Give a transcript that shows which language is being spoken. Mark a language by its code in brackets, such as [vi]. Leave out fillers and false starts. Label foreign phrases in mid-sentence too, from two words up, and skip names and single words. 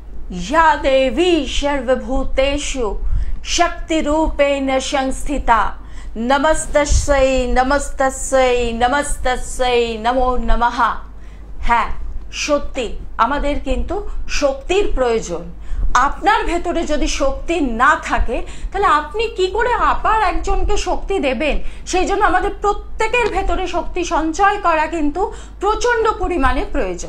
[sa] या देवी सर्वभूतेषु शक्तिरूपेण संस्थिता नमस्तस्यै नमस्तस्यै नमस्तस्यै नमो नमः। [bn] হ্যাঁ সত্যি আমাদের কিন্তু শক্তির প্রয়োজন। আপনার ভেতরে যদি শক্তি না থাকে তাহলে আপনি কি করে আবার একজনকে শক্তি দেবেন? সেই জন্য আমাদের প্রত্যেকের ভেতরে শক্তি সঞ্চয় করা কিন্তু প্রচণ্ড পরিমাণে প্রয়োজন।